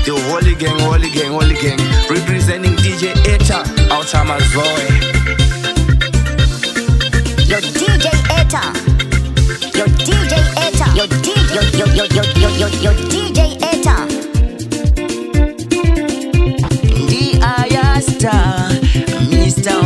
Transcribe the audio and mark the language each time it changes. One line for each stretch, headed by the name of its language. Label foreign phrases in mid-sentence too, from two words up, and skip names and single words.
English: Holy gang, representing DJ Eta, Outama Zoe. Yo DJ Eta. Yo DJ Eta. Yo DJ Eta. D.I.A.Star, Mr.